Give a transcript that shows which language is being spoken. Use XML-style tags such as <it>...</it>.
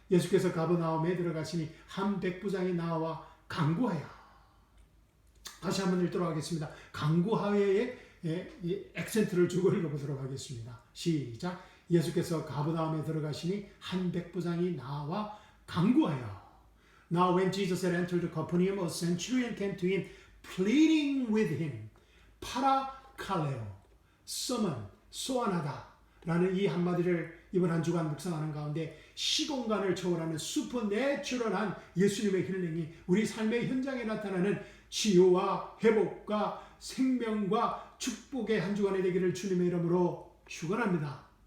<ko>예수께서 가버나움에 들어가시니 한 백부장이 나와 간구하여. 다시 한번 읽도록 하겠습니다. 간구하여의 액센트를 주고 읽어보도록 하겠습니다. 시작. 예수께서 가버나움에 들어가시니 한 백부장이 나와 간구하여.</ko> <en>Now when Jesus had entered Capernaum, a centurion came to him, pleading with him.</en> <ko>파라칼레오, summon, 소환하다 라는 이 한마디를 이번 한 주간 묵상하는 가운데 시공간을 초월하는 슈퍼내추럴한 예수님의 힐링이 우리 삶의 현장에 나타나는 치유와 회복과 생명과 축복의 한 주간이 되기를 주님의 이름으로 축원합니다.</ko>